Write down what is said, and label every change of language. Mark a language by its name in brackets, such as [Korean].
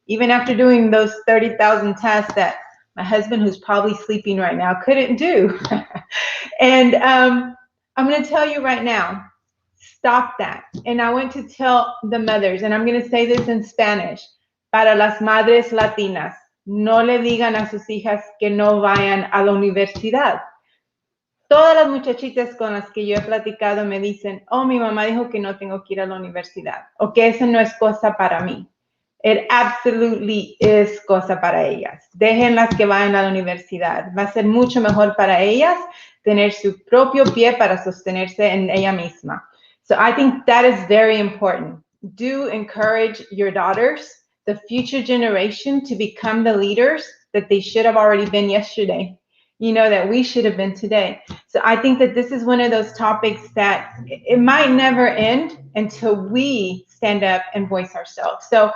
[English] Even after doing those 30,000 tasks that my husband, who's probably sleeping right now, couldn't do. And I'm going to tell you right now, stop that. And I want to tell the mothers, and I'm going to say this in Spanish, para las madres latinas. [Spanish] No le digan a sus hijas que no vayan a la universidad. Todas las muchachitas con las que yo he platicado me dicen, oh, mi mamá dijo que no tengo que ir a la universidad, o que eso no es cosa para mí. It absolutely is cosa para ellas. Déjenlas que vayan a la universidad. Va a ser mucho mejor para ellas tener su propio pie para sostenerse en ella misma. [English] So I think that is very important. Do encourage your daughters, the future generation, to become the leaders that they should have already been yesterday, you know, that we should have been today. So I think that this is one of those topics that it might never end until we stand up and voice ourselves.